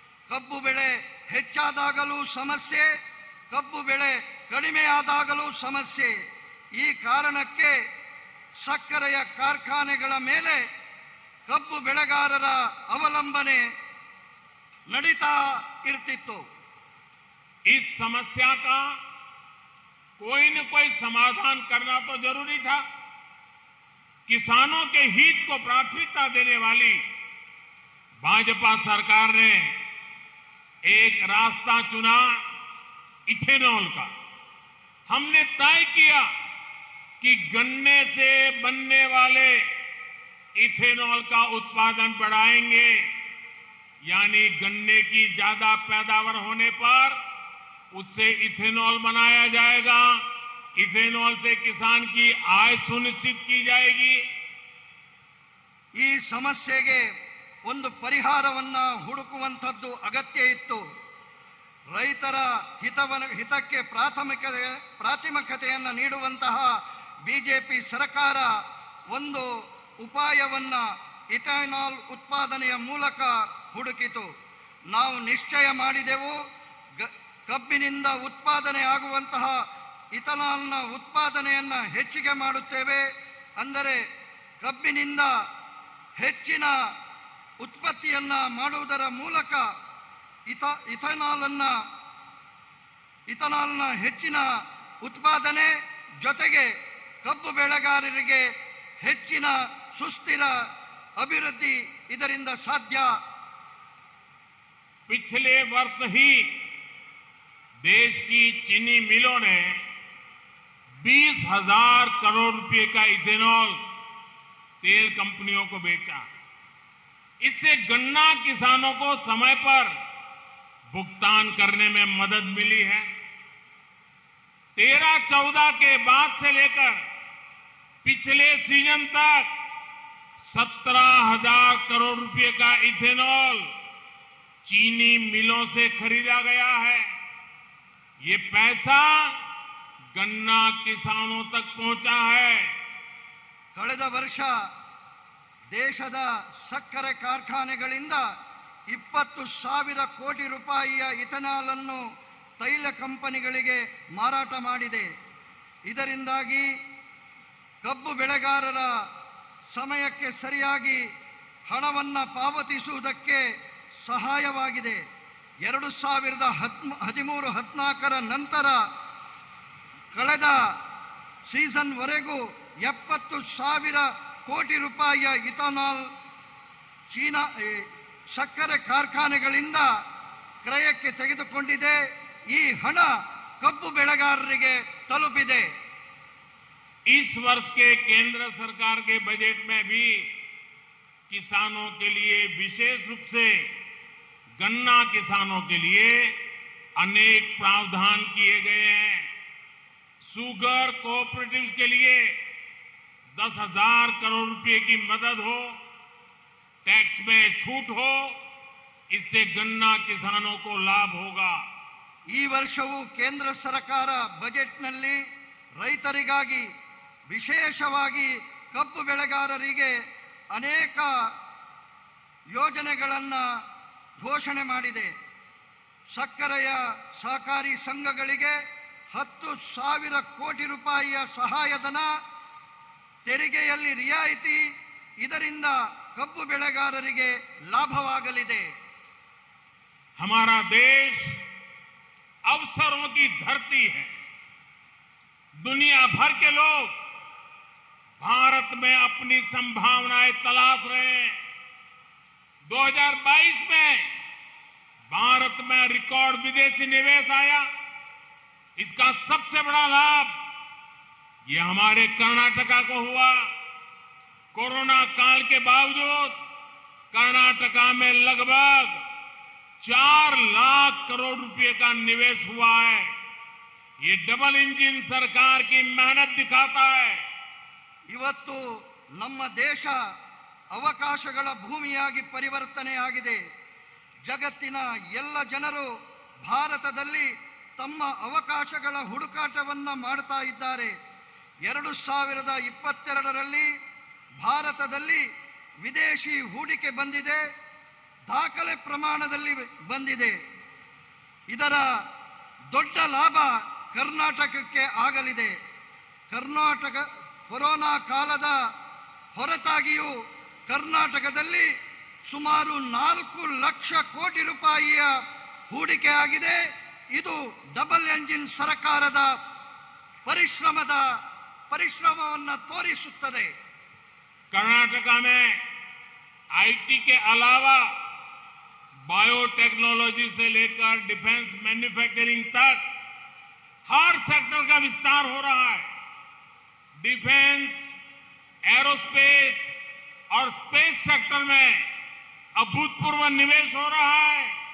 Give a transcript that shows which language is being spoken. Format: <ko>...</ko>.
<kn>ಕಬ್ಬು ಬೆಳೆ ಹೆಚ್ಚಾದಾಗಲೂ ಸಮಸ್ಯೆ, ಕಬ್ಬು ಬೆಳೆ ಕಡಿಮೆಯಾದಾಗಲೂ ಸಮಸ್ಯೆ. ಈ ಕಾರಣಕ್ಕೆ ಸಕ್ಕರೆಯ ಕಾರ್ಖಾನೆಗಳ ಮೇಲೆ ಕಬ್ಬು ಬೆಳೆಗಾರರ ಅವಲಂಬನೆ ನಡೀತಾ ಇರ್ತಿತ್ತು.</kn> <hi>इस समस्या का कोई न कोई समाधान करना तो जरूरी था। किसानों के हित को प्राथमिकता देने वाली भाजपा सरकार ने एक रास्ता चुना, इथेनॉल का। हमने तय किया कि गन्ने से बनने वाले इथेनॉल का उत्पादन बढ़ाएंगे, यानी गन्ने की ज्यादा पैदावार होने पर उससे इथेनॉल बनाया जाएगा। इथेनॉल से किसान की आय सुनिश्चित की जाएगी।</hi> <kn>ಈ ಸಮಸ್ಯೆಗೆ ಒಂದು ಪರಿಹಾರವನ್ನ ಹುಡುಕುವಂತದ್ದು ಅಗತ್ಯ ಇತ್ತು. ರೈತರ ಹಿತಕ್ಕೆ ಪ್ರಾಥಮಿಕತೆಯನ್ನು ನೀಡುವಂತಹ ಬಿಜೆಪಿ ಸರ್ಕಾರ ಒಂದು ಉಪಾಯವನ್ನ ಇಥೆನಾಲ್ ಉತ್ಪಾದನೆಯ ಮೂಲಕ ಹುಡುಕಿತು. ನಾವು ನಿಶ್ಚಯ ಮಾಡಿದೆವು, ಕಬ್ಬಿನಿಂದ ಉತ್ಪಾದನೆ ಆಗುವಂತಹ ಇಥೆನಾಲ್ನ ಉತ್ಪಾದನೆಯನ್ನು ಹೆಚ್ಚಿಗೆ ಮಾಡುತ್ತೇವೆ. ಅಂದರೆ ಕಬ್ಬಿನಿಂದ ಹೆಚ್ಚಿನ ಉತ್ಪತ್ತಿಯನ್ನ ಮಾಡುವುದರ ಮೂಲಕ ಇಥೆನಾಲ್ನ ಹೆಚ್ಚಿನ ಉತ್ಪಾದನೆ ಜೊತೆಗೆ ಕಬ್ಬು ಬೆಳೆಗಾರರಿಗೆ ಹೆಚ್ಚಿನ ಸುಸ್ಥಿರ अभिवृद्धि ಇದರಿಂದ ಸಾಧ್ಯ.</kn> <hi>पिछले वर्ष ही देश की चीनी मिलों ने 20,000 करोड़ रुपए का इथेनॉल तेल कंपनियों को बेचा। इससे गन्ना किसानों को समय पर भुगतान करने में मदद मिली है। 13-14 के बाद से लेकर पिछले सीजन तक 17,000 करोड़ रुपए का इथेनॉल चीनी मिलों से खरीदा गया है। ये पैसा गन्ना किसानों तक पहुंचा है।</hi> <kn>ಕಳೆದ ವರ್ಷ ದೇಶದ ಸಕ್ಕರೆ ಕಾರ್ಖಾನೆಗಳಿಂದ 20,000 ಕೋಟಿ ರೂಪಾಯಿಯ ಇಥೆನಾಲ್ ಅನ್ನು ತೈಲ ಕಂಪನಿಗಳಿಗೆ ಮಾರಾಟ ಮಾಡಿದೆ. ಇದರಿಂದಾಗಿ ಕಬ್ಬು ಬೆಳೆಗಾರರ ಸಮಯಕ್ಕೆ ಸರಿಯಾಗಿ ಹಣವನ್ನು ಪಾವತಿಸುವುದಕ್ಕೆ ಸಹಾಯವಾಗಿದೆ. 2013-14 ನಂತರ ಕಳೆದ ಸೀಸನ್ವರೆಗೂ 70,000 ಕೋಟಿ ರೂಪಾಯಿಯ ಇಥೆನಾಲ್ ಚೀನಾ ಸಕ್ಕರೆ ಕಾರ್ಖಾನೆಗಳಿಂದ ಕ್ರಯಕ್ಕೆ ತೆಗೆದುಕೊಂಡಿದೆ. ಈ ಹಣ ಕಬ್ಬು ಬೆಳೆಗಾರರಿಗೆ ತಲುಪಿದೆ.</kn> <hi>इस वर्ष के केंद्र सरकार के बजट में भी किसानों के लिए, विशेष रूप से गन्ना किसानों के लिए अनेक प्रावधान किए गए हैं। शुगर कोऑपरेटिव्स के लिए 10,000 करोड़ रुपए की मदद हो, टैक्स में छूट हो, इससे गन्ना किसानों को लाभ होगा।</hi> <kn>ಈ ವರ್ಷವೂ ಕೇಂದ್ರ ಸರ್ಕಾರ ಬಜೆಟ್ನಲ್ಲಿ ರೈತರಿಗಾಗಿ ವಿಶೇಷವಾಗಿ ಕಬ್ಬು ಬೆಳೆಗಾರರಿಗೆ ಅನೇಕ ಯೋಜನೆಗಳನ್ನು ಘೋಷಣೆ ಮಾಡಿದೆ. ಸಕ್ಕರೆಯ ಸಹಕಾರಿ ಸಂಘಗಳಿಗೆ 10,000 ಕೋಟಿ ರೂಪಾಯಿಯ ಸಹಾಯಧನ, ತೆರಿಗೆಯಲ್ಲಿ ರಿಯಾಯಿತಿ, ಇದರಿಂದ ಕಬ್ಬು ಬೆಳೆಗಾರರಿಗೆ ಲಾಭವಾಗಲಿದೆ.</kn> <hi>हमारा देश अवसरों की धरती है। दुनिया भर के लोग भारत में अपनी संभावनाएं तलाश रहे हैं। 2022 में भारत में रिकॉर्ड विदेशी निवेश आया। इसका सबसे बड़ा लाभ ये हमारे कर्नाटका को हुआ। कोरोना काल के बावजूद कर्नाटका में लगभग 4 लाख करोड़ रुपए का निवेश हुआ है। ये डबल इंजिन सरकार की मेहनत दिखाता है।</hi> <kn>ಇವತ್ತು ನಮ್ಮ ದೇಶ ಅವಕಾಶಗಳ ಭೂಮಿಯಾಗಿ ಪರಿವರ್ತನೆ ಆಗಿದೆ. ಜಗತ್ತಿನ ಎಲ್ಲ ಜನರು ಭಾರತದಲ್ಲಿ ತಮ್ಮ ಅವಕಾಶಗಳ ಹುಡುಕಾಟವನ್ನು ಮಾಡ್ತಾ ಇದ್ದಾರೆ. 2022ರಲ್ಲಿ ಭಾರತದಲ್ಲಿ ವಿದೇಶಿ ಹೂಡಿಕೆ ಬಂದಿದೆ, ದಾಖಲೆ ಪ್ರಮಾಣದಲ್ಲಿ ಬಂದಿದೆ. ಇದರ ದೊಡ್ಡ ಲಾಭ ಕರ್ನಾಟಕಕ್ಕೆ ಆಗಲಿದೆ. ಕರ್ನಾಟಕ ಕೊರೋನಾ ಕಾಲದ ಹೊರತಾಗಿಯೂ ಕರ್ನಾಟಕದಲ್ಲಿ ಸುಮಾರು 4 ಲಕ್ಷ ಕೋಟಿ ರೂಪಾಯಿಯ ಹೂಡಿಕೆ ಆಗಿದೆ. ಇದು ಡಬಲ್ ಎಂಜಿನ್ ಸರ್ಕಾರದ ಪರಿಶ್ರಮವನ್ನು ತೋರಿಸುತ್ತದೆ.</kn> <hi>कर्नाटका में आईटी के अलावा बायोटेक्नोलॉजी से लेकर डिफेंस मैन्युफैक्चरिंग तक हर सेक्टर का विस्तार हो रहा है। डिफेंस, एरोस्पेस और स्पेस सेक्टर में अभूतपूर्व निवेश हो रहा है।</hi>